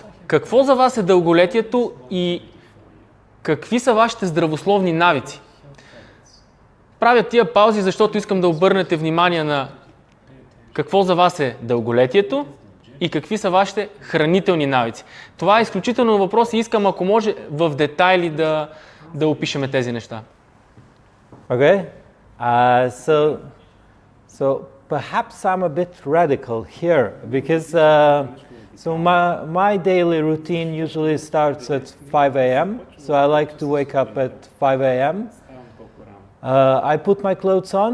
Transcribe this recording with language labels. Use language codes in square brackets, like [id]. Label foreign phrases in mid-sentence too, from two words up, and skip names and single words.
[bg] Какво за вас е дълголетието и какви са вашите здравословни навици? Правя тия паузи, защото искам да обърнете внимание на какво за вас е дълголетието и какви са вашите хранителни навици. Това е изключително въпрос и искам, ако може, в детайли да опишеме тези неща. [en] Okay, so perhaps I'm a bit radical here because so my daily routine usually starts at 5 a.m. So I like to wake up at 5 a.m. I put my clothes on.